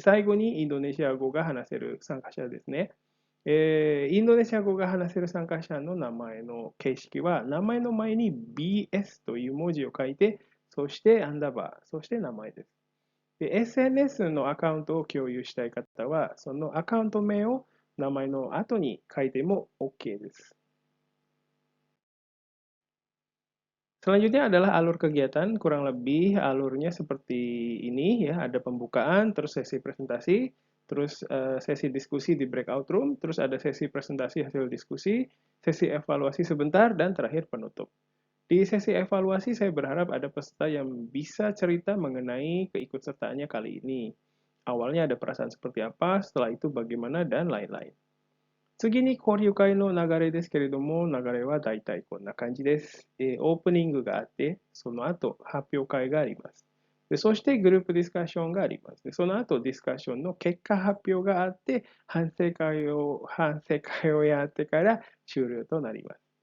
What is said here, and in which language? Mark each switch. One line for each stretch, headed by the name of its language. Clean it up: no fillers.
Japanese: 最後にインドネシア語が話せる参加者ですね。インドネシア語が話せる参加者の名前の形式は、名前の前に BS という文字を書いて、そしてアンダーバー、そして名前です。 SNS のアカウントを共有したい方は、そのアカウント名を名前の後に書いても OK です。
Indonesian: Selanjutnya adalah alur kegiatan, kurang lebih alurnya seperti ini ya, ada pembukaan, terus sesi presentasi, terus sesi diskusi di breakout room, terus ada sesi presentasi hasil diskusi, sesi evaluasi sebentar, dan terakhir penutup. Di sesi evaluasi saya berharap ada peserta yang bisa cerita mengenai keikutsertaannya kali ini. Awalnya ada perasaan seperti apa, setelah itu bagaimana, dan lain-lain.
Japanese: 次に交流会の流れですけれども、流れはだいたいこんな感じです。オープニングがあって、その後発表会があります。そしてグループディスカッションがあります。その後ディスカッションの結果発表があって、反省会をやってから終了となります。